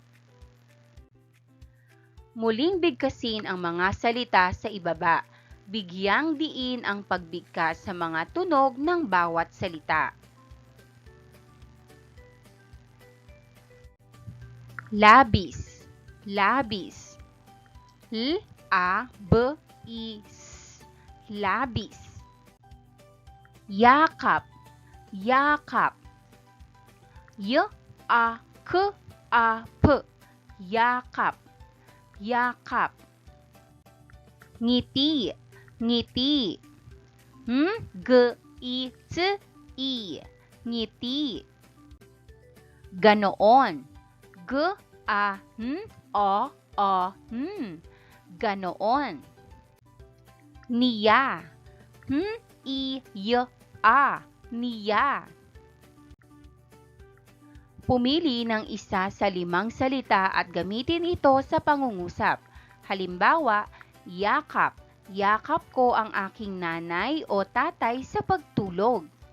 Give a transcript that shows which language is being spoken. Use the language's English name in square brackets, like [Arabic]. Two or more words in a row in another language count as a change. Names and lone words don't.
[Filipino] Muling bigkasin ang mga salita sa ibaba. Bigyang diin ang pagbigkas sa mga tunog ng bawat salita. Labis, labis. L-A-B-I-S. Labis. Yakap, yakap. Y-A-K-A-P. Yakap, yakap. Ngiti, ngiti. G-I-T-I. Ngiti. Ganoon. G-A-N-O-O-N. Ganoon. Niya. N-I-Y-A. Niya. Pumili ng isa sa 5 salita at gamitin ito sa pangungusap. Halimbawa, yakap. Yakap ko ang aking nanay o tatay sa pagtulog.